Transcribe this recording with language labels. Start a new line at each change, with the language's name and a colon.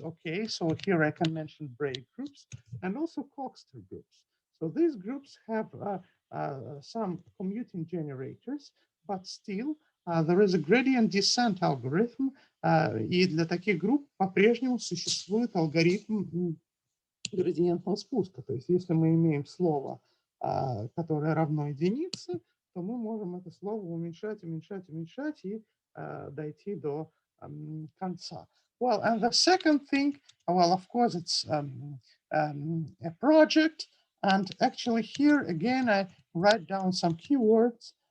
English: Okay, so here I can mention braid groups and also Coxeter groups. So these groups have some commuting generators, but still there is a gradient descent algorithm,
Russian: и для таких групп по-прежнему существует алгоритм градиентного спуска. То есть если мы имеем слово, которое равно единице, то мы можем это слово уменьшать, уменьшать, уменьшать и дойти до конца.
English: Well, and the second thing, well, of course, it's a project. And actually here, again, I write down some keywords.